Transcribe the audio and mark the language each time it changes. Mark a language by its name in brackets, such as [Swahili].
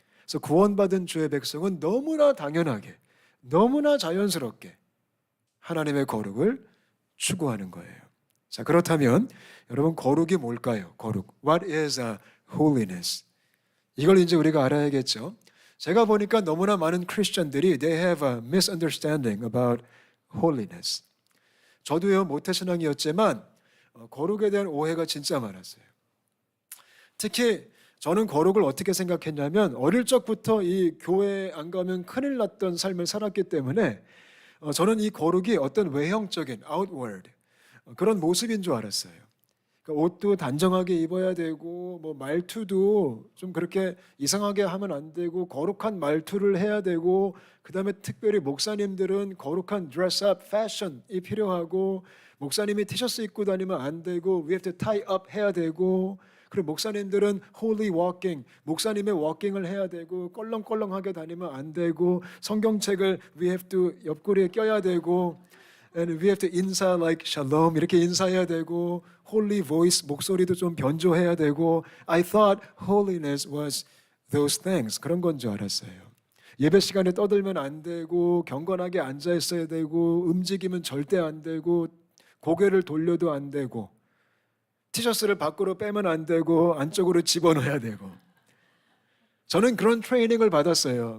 [Korean] 그래서 구원받은 주의 백성은 너무나 당연하게, 너무나 자연스럽게 하나님의 거룩을 추구하는 거예요. 자, 그렇다면 여러분, 거룩이 뭘까요? [English] 거룩. What is a holiness? [Korean] 이걸 이제 우리가 알아야겠죠. 제가 보니까 너무나 많은 크리스천들이 [English] they have a misunderstanding about holiness. [Korean] 저도요, 모태신앙이었지만 거룩에 대한 오해가 진짜 많았어요. 특히 저는 거룩을 어떻게 생각했냐면 어릴 적부터 이 교회에 안 가면 큰일 났던 삶을 살았기 때문에 저는 이 거룩이 어떤 외형적인 outward 그런 모습인 줄 알았어요. 그러니까 옷도 단정하게 입어야 되고 뭐 말투도 좀 그렇게 이상하게 하면 안 되고 거룩한 말투를 해야 되고, 그다음에 특별히 목사님들은 거룩한 [English] dress up fashion [Korean] 이 필요하고, 목사님이 티셔츠 입고 다니면 안 되고 [English] we have to tie up [Korean] 해야 되고, 그리고 목사님들은 [English] holy walking, [Korean] 목사님의 워킹을 해야 되고, 껄렁껄렁하게 다니면 안 되고, 성경책을 we have to 옆구리에 껴야 되고, [English] and we have to [Korean] 인사 [English] like shalom [Korean] 이렇게 인사해야 되고, [English] holy voice [Korean] 목소리도 좀 변조해야 되고. [English] I thought holiness was those things. [Korean] 그런 건 줄 알았어요. 예배 시간에 떠들면 안 되고, 경건하게 앉아 있어야 되고, 움직이면 절대 안 되고, 고개를 돌려도 안 되고, 티셔츠를 밖으로 빼면 안 되고 안쪽으로 집어넣어야 되고. 저는 그런 트레이닝을 받았어요.